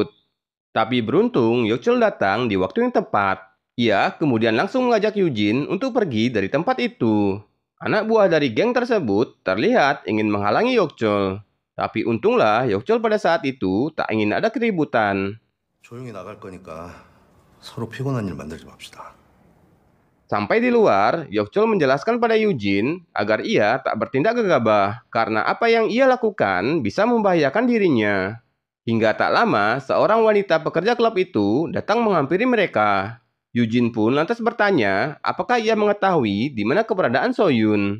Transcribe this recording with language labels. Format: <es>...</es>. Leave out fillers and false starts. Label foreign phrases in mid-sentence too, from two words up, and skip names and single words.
<id>Tapi beruntung, Yokchol datang di waktu yang tepat. Ia kemudian langsung mengajak Eugene untuk pergi dari tempat itu. Anak buah dari geng tersebut terlihat ingin menghalangi Yokchol. Tapi untunglah Yokchol pada saat itu tak ingin ada keributan.</id> <ko>조용히 나갈 거니까 서로 피곤한 일 만들지 맙시다.</ko> <id>Sampai di luar, Yokchol menjelaskan pada Eugene agar ia tak bertindak gegabah karena apa yang ia lakukan bisa membahayakan dirinya. Hingga tak lama, seorang wanita pekerja klub itu datang menghampiri mereka. Eugene pun lantas bertanya apakah ia mengetahui di mana keberadaan Soyun.</id>